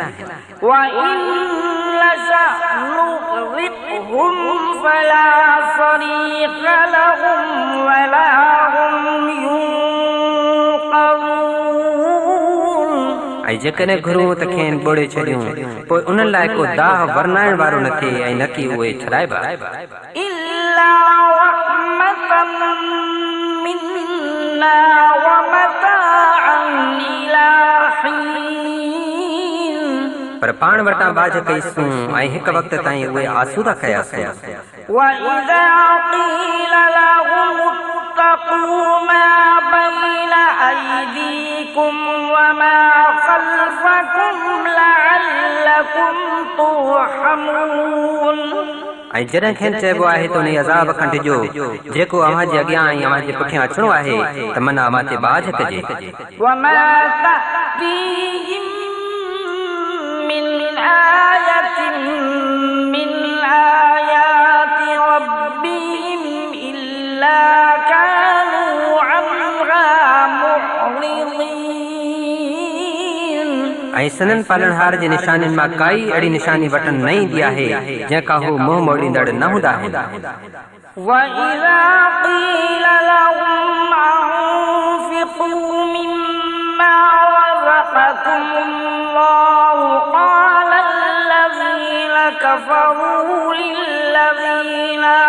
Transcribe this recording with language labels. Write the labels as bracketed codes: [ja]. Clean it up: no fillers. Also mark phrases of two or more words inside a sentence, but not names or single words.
[ar] وإن نشأ نغرقهم فلا صريخ لهم ولا هم ينقذون [sd] ऐं जेकॾहिं घुरूं त खेनि ॿोड़े छॾियूं पोइ उन्हनि लाइ को दाह वरनाइण वारो न थिए ऐं न की उहे छॾाइबा [ar] إلا رحمة منا ومتاعا إلى حين [sd] पर पाण वटां बाज कईसूं ऐं हिकु वक़्त ताईं उहे आसूदा कयासीं [ar] وإذا قيل لهم اتقوا ما بين أيديكم وما خلفكم لعلكم ترحمون [sd] ऐं जॾहिं खेनि चइबो आहे त उन अज़ाब खां डिॼो जेको अव्हां जे अॻियां ऐं अव्हां जे पुठियां अचिणो आहे त मन अव्हां ते बाज कजे [ar] وما تأتيهم من آية من آيات ربهم إلا كانوا عنها معرضين [sd] ऐं सनन पालनहार जे निशानियुनि मां काई अहिड़ी निशानी वटन न ईंदी आहे जंहिंखां हू मुंहुं मोड़ींदड़ न हूंदा आहिनि [ar] وإذا قيل لهم أنفقوا مما رزقكم الله قال الذين كفروا للذين